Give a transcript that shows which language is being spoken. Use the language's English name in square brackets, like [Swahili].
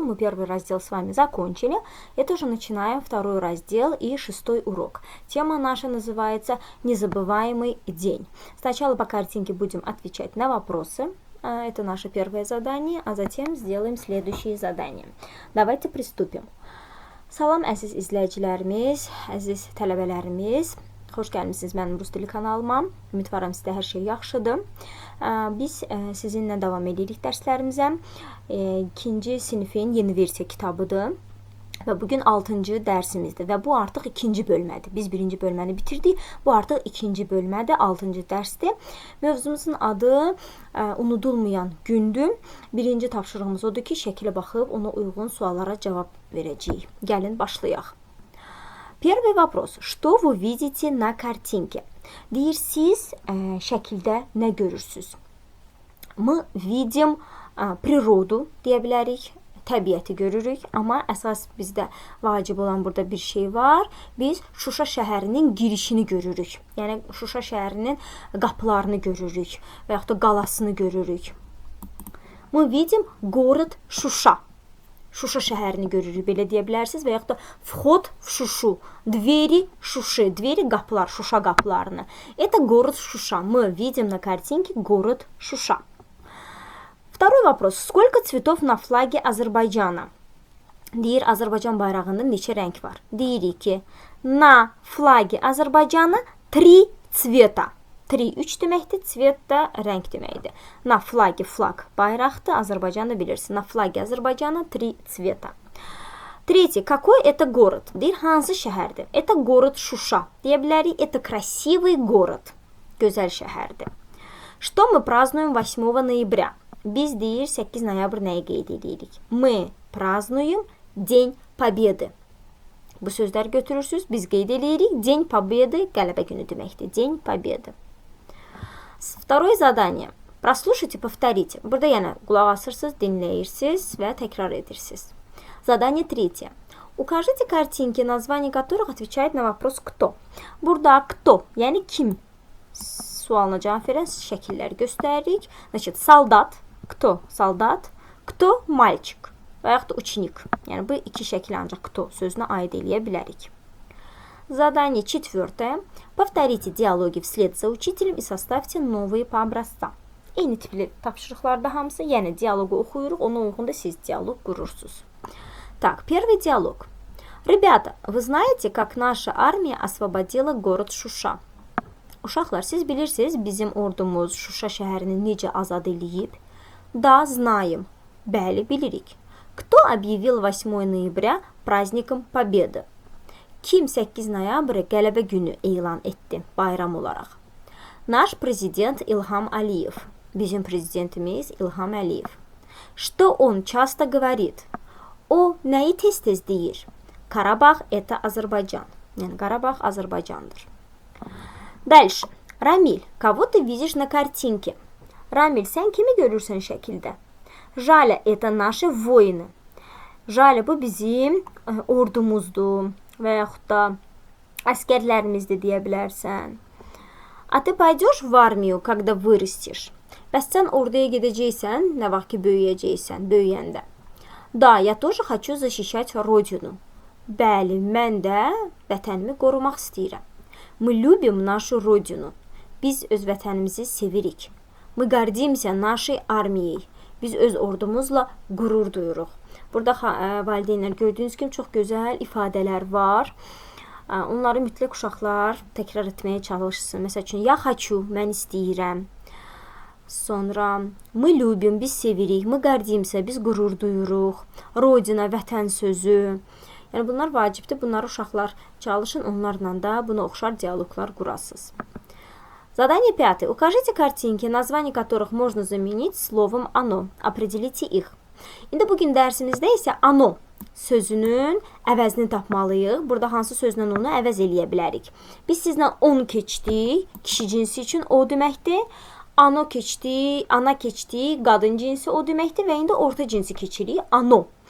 [Russian] Мы 1-й раздел с вами закончили. Это уже начинаем 2-й раздел и 6-й урок. Тема наша называется «Незабываемый день». Сначала по картинке будем отвечать на вопросы. Это наше первое задание, а затем сделаем следующие задания. Давайте приступим. [Azerbaijani] Salam əziz izləyicilərimiz, əziz tələbələrimiz. Xoş gəlmisiniz mənim Rus dili kanalıma. Ümidvaram sizdə hər şey yaxşıdır. Biz sizinlə davam edirik dərslərimizə. 2-ci sinifin yeni versiya kitabıdır. Və bugün 6-cı dərsimizdir və bu artıq 2-ci bölmədir. Biz 1-ci bölməni bitirdik. Bu artıq 2-ci bölmədir, 6-cı dərsdir. Mövzumuzun adı unudulmayan gündür. Birinci tapşırığımız odur ki, şəkilə baxıb ona uyğun suallara cavab verəcəyik. Gəlin başlayaq. [Russian] Первый вопрос. Что вы видите на картинке? [Azerbaijani] Deyir, siz şəkildə nə görürsünüz? [Russian] Мы видим природу [Azerbaijani] deyə bilərik. Təbiəti görürük, amma əsas bizdə vacib olan burada bir şey var. Biz Şuşa şəhərinin girişini görürük. Yəni Şuşa şəhərinin qapılarını görürük və yaxud da qalasını görürük. [Russian] Мы видим город Şuşa. [Azerbaijani] Şuşa şəhərini görürük, belə deyə bilərsiniz və yaxud da [Russian] вход в Şuşu, двери Şuşи, двери [Azerbaijani] qapılar, Şuşa qapılarını. [Russian] Это город Şuşa. Мы видим на картинке город Şuşa. Второй вопрос. Сколько цветов на флаге Azərbaycana? [Azerbaijani] Deyir, Azərbaycan bayrağında neçə rəng var? Deyirik ki, [Russian] на флаге Azərbaycana 3 цвета. [Azerbaijani] 3 deməkdir, цвет də rəng deməkdir. [Russian] На флаге, [Azerbaijani] флаг bayraqdır, Azərbaycanı bilirsin. [Russian] На флаге Azərbaycana 3 цвета. Третий. Какой это город? [Azerbaijani] Deyir, hansı şəhərdir? [Russian] Это город Şuşa. [Azerbaijani] Deyə bilərik, [Russian] это красивый город. [Azerbaijani] Gözəl şəhərdir. [Russian] Что мы празднуем 8 ноября? [Azerbaijani] Biz deyir 8 noyabr nəyi qeyd edirik? [Russian] Мы празднуем День Победы. [Azerbaijani] Bu sözlər götürürsünüz, biz qeyd edirik. День Победы qələbə günü deməkdir. [Russian] День Победы. Второе задание. Прослушайте, повторите. [Azerbaijani] Burada yəni qulaq asırsınız, dinləyirsiniz və təkrar edirsiniz. [Russian] Задание 3. Укажите картинки, название которых отвечает на вопрос «кто». [Azerbaijani] Burada «кто», yəni kim sualına cavab verən şəkilləri göstəririk. [Russian] Значит, солдат. Кто солдат? Кто мальчик? [Azerbaijani] Və yaxud da ученик. Yəni, bu iki şəkil ancaq кто sözünə aid eləyə bilərik. [Russian] Задание 4. Повторите диалоги вслед за учителем и составьте новые по образцам. [Azerbaijani] Eyni tipli tapşırıqlarda hamısı, yəni dialogu oxuyuruq, ona uyğun da siz dialog qurursunuz. [Russian] Так, первый диалог. Ребята, вы знаете, как наша армия освободила город Шуша? [Azerbaijani] Uşaqlar, siz bilirsiniz bizim ordumuz Şuşa şəhərini necə azad eləyib? [Russian] Да, знаем. [Azerbaijani] Bəli, bilirik. [Russian] Кто объявил 8 ноября праздником Победы? [Azerbaijani] Kim 8 noyabrı qələbə günü elan etdi bayram olaraq? [Russian] Наш президент Илхам Алиев. [Azerbaijani] Bizim prezidentimiz İlham Əliyev. [Russian] Что он часто говорит? [Azerbaijani] O nəyi tez-tez deyir? Qarabağ это Azərbaycan. Yəni Qarabağ Azərbaycandır. [Russian] Дальше. Рамиль, кого ты видишь на картинке? [Azerbaijani] Рамиль, sən kimi görürsən şəkildə? [Russian] Жаля, это наши воины. [Azerbaijani] Жаля, bu bizim ordumuzdur və yaxud da əskərlərimizdir deyə bilərsən. [Russian] А ты пойдешь в армию, когда вырастешь? [Azerbaijani] Bəs sən orduya gedəcəksən, nə vaxt ki böyüyəcəksən, böyüyəndə? [Russian] Да, я тоже хочу защищать родину. [Azerbaijani] Bəli, mən də vətənimi qorumaq istəyirəm. [Russian] Мы любим нашу родину. [Azerbaijani] Biz öz vətənimizi sevirik. [Russian] Мы гордимся нашей армией. [Azerbaijani] Biz öz ordumuzla qürur duyuruq. Burada valideynlər gördüyünüz kimi çox gözəl ifadələr var. Onları mütləq uşaqlar təkrar etməyə çalışsın. Məsəl üçün, [Russian] я хочу, [Azerbaijani] mən istəyirəm. Sonra, [Russian] мы любим, [Azerbaijani] biz sevirik. [Russian] Мы гордимся, [Azerbaijani] biz qürur duyuruq. Rodina, vətən sözü. Yəni bunlar vacibdir. Bunları uşaqlar çalışın, onlarla da buna oxşar dialoqlar qurasınız. [Russian] Задание 5. Укажите картинки, название которых можно заменить словом «оно». Определите их. [Azerbaijani] İndi bugün dərsimizdə isə «оно» sözünün əvəzini tapmalıyıq. Burada hansı sözlə onu əvəz eləyə bilərik? Biz sizlə on keçdik. Kişi cinsi üçün o deməkdir. Ano keçdi, ana keçdi, qadın cinsi o deməkdir və indi orta cinsi keçirik. Ano.